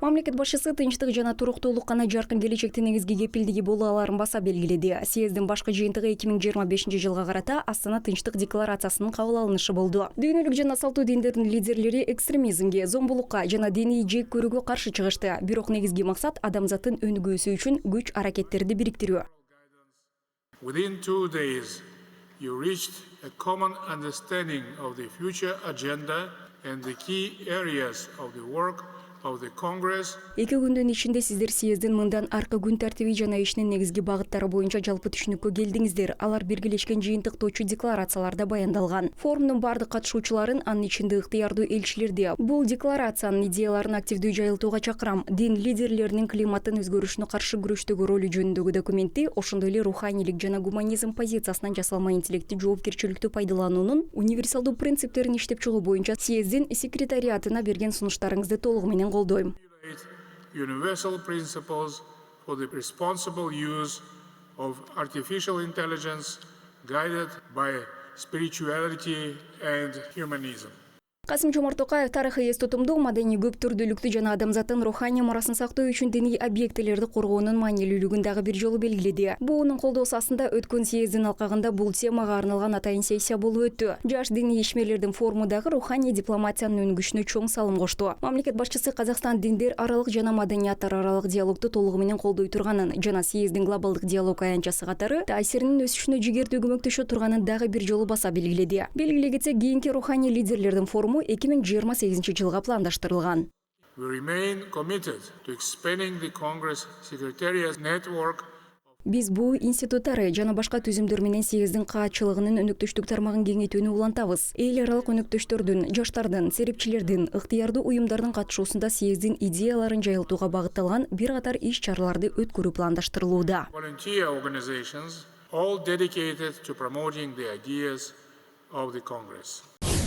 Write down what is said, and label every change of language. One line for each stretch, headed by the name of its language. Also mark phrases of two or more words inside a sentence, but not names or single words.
Kyrgyz: Мамлекет башчысы тынчтык жана туруктуулук гана жаркын келечектин негизги кепилдиги боло аларын баса белгиледи. Съездин башкы жыйынтыгы 2025 жылга карата Астана тынчтык декларациясынын кабыл алынышы болду. Дүйнөлүк жана салттуу диндердин лидерлери экстремизмге, зомбулукка жана диний жек көрүүгө каршы чыгышты. Бирок негизги максат адамзаттын өнүгүүсү үчүн күч аракеттерди бириктирүү.
English: Within 2 days, you reached a common understanding of the future agenda and the key areas of the work of the Congress.
Kyrgyz: 2 күндүн ичинде сиздер съездин мындан аркы күн тартиби жана ишинин негизги багыттары боюнча жалпы түшүнүккө келдиңиздер. Алар биргелешкен жыйынтыктоочу декларацияларда баяндалган. Форумдун бардык катышуучуларын, анын ичинде ыктыярдуу элчилерди бул декларациянын идеяларын активдүү жайылтууга чакырам. Дин лидерлеринин климаттын өзгөрүшүнө каршы күрөштөгү ролу жөнүндөгү документи, ошондой эле руханийлик жана гуманизм позициясынан жасалма интеллектти жоопкерчиликтүү пайдалануунун универсалдуу принциптерин иштеп чыгуу боюнча съездин секретариатына берген сунуштарыңызды толугу менен колдойм.
English: Universal principles for the responsible use of artificial intelligence guided by spirituality and humanism.
Kyrgyz: Касым-Жомарт Токаев тарыхый эс тутумдуу, маданий көп түрдүүлүктү жана адамзаттын руханий мурасын сактоо үчүн диний объектилерди коргоонун маанилүүлүгүн дагы бир жолу белгиледи. Буунун колдоосу астында өткөн съездин алкагында бул темага арналган атайын сессия болуп өттү. Жаш диний ишмерлердин форуму дагы руханий дипломатиянын өнүгүшүнө чоң салым кошту. Мамлекет башчысы Казакстан диндер аралык жана маданияттар аралык диалогду толугу менен колдой турганын жана съездин глобалдык диалог аянтчасы катары таасиринин өсүшүнө жигердүү көмөктөшө турганын дагы бир жолу баса белгиледи. Белгилей кетсек, кийинки руханий лидерлердин форуму 2028 жылга пландаштырылган.
English: We remain committed to expanding the Congress Secretariat network.
Kyrgyz: Биз бул институттары жана башка түзүмдөр менен съездин каатчылыгынын өнөктөштүк тармагын кеңейтүүнү улантабыз. Эл аралык өнөктөштөрдүн, жаштардын, серепчилердин, ыктыярдуу уюмдардын катышуусунда съездин идеяларын жайылтууга багытталган бир катар иш-чараларды өткөрүү пландаштырылууда.
English: Volunteer organizations all dedicated to promoting the ideas of the Congress.